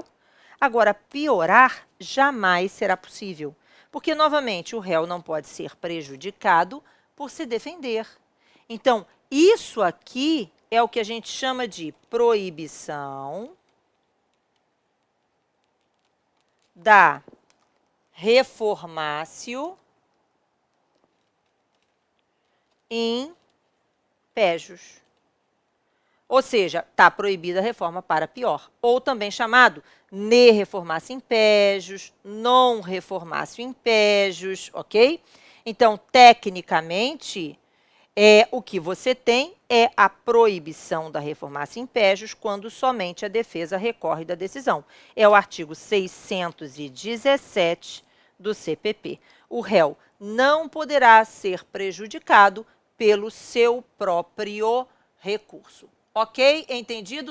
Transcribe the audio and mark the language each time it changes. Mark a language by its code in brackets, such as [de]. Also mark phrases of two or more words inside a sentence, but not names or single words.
[pt] Agora, piorar jamais será possível, porque, novamente, o réu não pode ser prejudicado por se defender. Então, isso aqui é o que a gente chama de proibição da [la] reformatio in pejus. [pt] Ou seja, está proibida a reforma para pior. Ou também chamado [la] ne reformatio in pejus, non reformatio in pejus, [pt] ok? Então, tecnicamente, o que você tem é a proibição da [la] reformatio in pejus [pt] quando somente a defesa recorre da decisão. É o artigo 617 do CPP. O réu não poderá ser prejudicado pelo seu próprio recurso. Ok? Entendido?